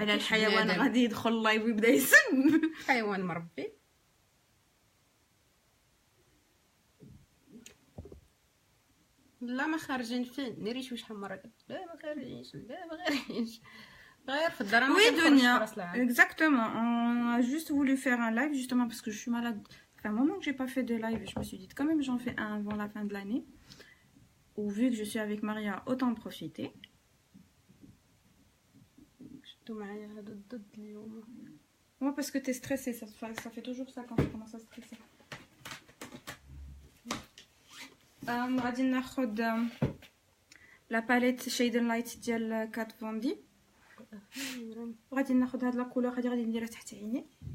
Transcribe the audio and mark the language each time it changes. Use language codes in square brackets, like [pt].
[ar] على الحيوان غادي يدخل اللايف ويبدا يسب. حيوان مربي. لا ما خارجين فين نري شحال مره قلت لا ما خارجينش لا ما خارجينش غير في الدار. [fr] Oui, Dunia, exactement. On a juste voulu faire un live justement parce que je suis malade. Ça fait un moment que j'ai pas fait de live. Je me suis dit quand même j'en fais un avant la fin de l'année. Ou vu que je suis avec Maria, autant profiter. [ar] شدو معايا هذا الضد اليوم. [fr] Moi parce que t'es stressée, ça fait toujours ça quand tu commences à stresser. [ar] غادي ناخد لا باليت شيد لايت ديال كات فوندي. غادي ناخد هاد لا كولور هادي غادي نديرها تحت عيني.